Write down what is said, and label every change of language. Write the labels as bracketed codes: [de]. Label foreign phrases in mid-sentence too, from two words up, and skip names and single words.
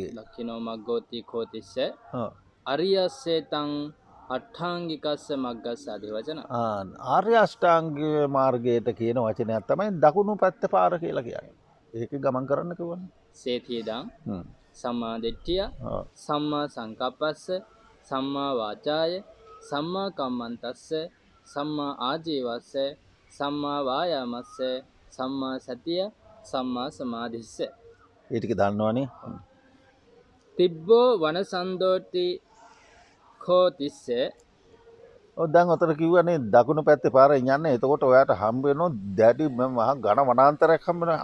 [pi] දක්ඛිනෝ මග්ගෝති කෝතිස්ස අරියස්සේ තං අට්ඨාංගිකස්ස මග්ගස්ස ආදී වචන. [si] ආර්ය අෂ්ටාංගික මාර්ගයට කියන වචනයක් තමයි දකුණු පැත්තේ පාර කියලා කියන්නේ. ඒක ගමන් කරන්න කිව්වනේ. [pi] සේතියදං සම්මා දිට්ඨිය සම්මා සංකප්පස්ස සම්මා වාචාය සම්මා කම්මන්තස්ස සම්මා ආජීවස්ස සම්මා වායාමස්ස සම්මා සතිය සම්මා සමාධිස්ස. [si] ඒ ටික දන්නවනේ. [pi] තිබ්බෝ වනසන්දෝති කෝතිස්ස. [si] දැන් ඔතන කිව්වනේ දකුණු පැත්තේ පාරෙන් යන්නේ. එතකොට ඔයාට හම්බ වෙනවා දැඩි මහා ඝන වනාන්තරයක් හම්බ වෙනවා.